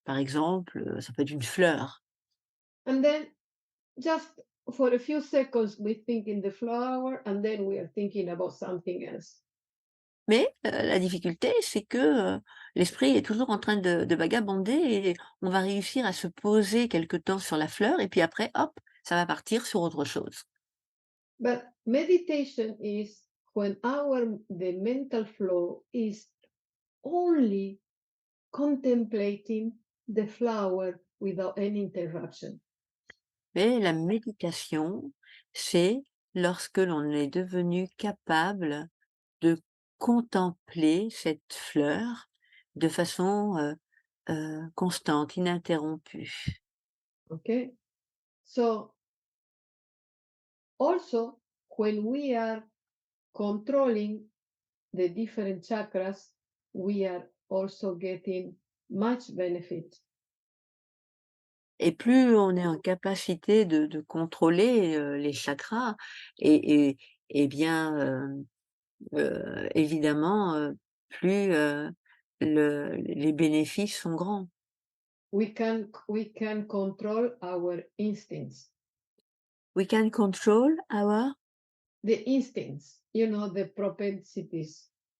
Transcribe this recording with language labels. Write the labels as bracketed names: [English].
[French] Par exemple, ça peut être une fleur. [English] And then just for a few seconds, we think in the flower, and then we are thinking about something else. [French] Mais, la difficulté, c'est que, l'esprit est toujours en train de vagabonder et on va réussir à se poser quelque temps sur la fleur et puis après, hop, ça va partir sur autre chose. [English] But meditation is when the mental flow is only contemplating the flower without any interruption. [French] Mais la méditation, c'est lorsque l'on est devenu capable de contempler cette fleur de façon, constante, ininterrompue. [English] Okay. So also when we are controlling the different chakras, we are also getting much benefit. [French] Et plus on est en capacité de contrôler, les chakras et et et bien, évidemment, plus, les bénéfices sont grands. [English] We can control our instincts. We can control our The instincts, the propensities.